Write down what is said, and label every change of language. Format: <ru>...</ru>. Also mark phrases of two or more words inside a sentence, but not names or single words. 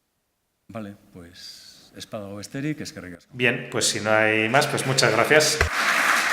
<es>Vale, pues</es> <eu>espada o besterik, eskerrik asko.</eu> <es>Bien, pues si no hay más, pues muchas gracias.</es>